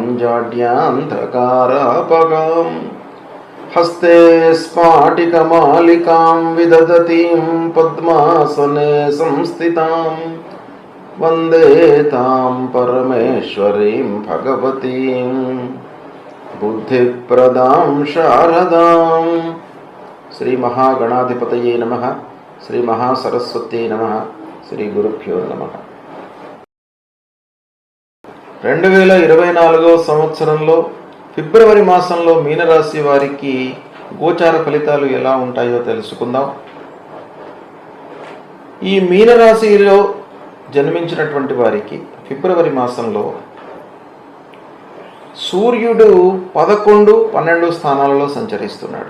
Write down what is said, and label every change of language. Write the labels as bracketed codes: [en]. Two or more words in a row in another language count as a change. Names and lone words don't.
[sa] जाड्यान्धकारापगां हस्ते स्फाटिकमालिकां विदधतीं पद्मासने संस्थितां वन्दे तां परमेश्वरीं भगवतीं बुद्धिप्रदां शारदां। श्री महागणाधिपतये नमः। श्री महासरस्वत्यै नमः। श्री गुरुभ्यो नमः। [te] 2024 సంవత్సరంలో ఫిబ్రవరి మాసంలో మీనరాశి వారికి గోచార ఫలితాలు ఎలా ఉంటాయో తెలుసుకుందాం. ఈ మీనరాశిలో జన్మించినటువంటి వారికి ఫిబ్రవరి మాసంలో సూర్యుడు 11, 12 స్థానాలలో సంచరిస్తున్నాడు.